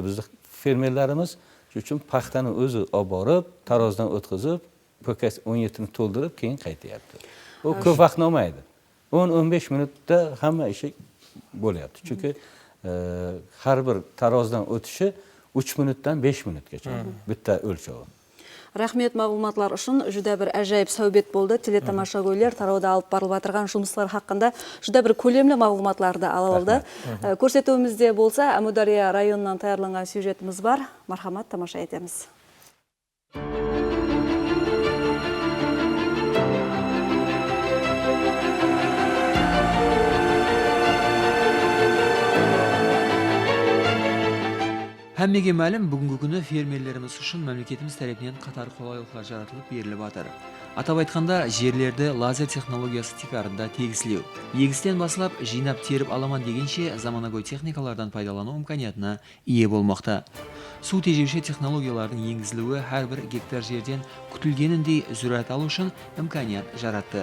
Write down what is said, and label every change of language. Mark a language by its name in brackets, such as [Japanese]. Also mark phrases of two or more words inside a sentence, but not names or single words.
[Uzbek] Bizning fermerlarimiz shuning uchun paxtani o'zi olib borib, tarozdan o'tkazib, PK17 ni to'ldirib, keyin qaytyapti. Bu ko'p vaqt olmaydi. 10-15 minutda hamma ishi bo'lyapti. Chunki har bir tarozdan o'tishi 3 minutdan 5 minutgacha bitta o'lchovi. [Kara-Kalpak] Рахмет мағлуматлар үшін жүдә бір әжайып сәубет болды. Телетамаша көйлер тарауда алып барылып атырған жұмыстар хақында жүдә бір көлемлі мағлуматларды ала алды. Көрсетуімізде болса, Әмудария районынан таярланған сюжетіміз бар. Мархамат, тамаша етеміз. [Uzbek] Hammaga ma'lum, bugungi kuni fermerlarimiz uchun mamlakatimiz tomonidan qator qulayliklar yaratilib berilib atar. [Kara-Kalpak] Атап айтқанда, жерлерді лазер технологиясы тикарында тегіслеу. Егістен басылап, жинап теріп аламан дегенше заманауи техникалардан пайдалану имканиятына ие болмақта. Су тежеуші технологиялардың енгізілуі әрбір гектар жерден күтілгеніндей зүрәт алу үшін имканият жаратты.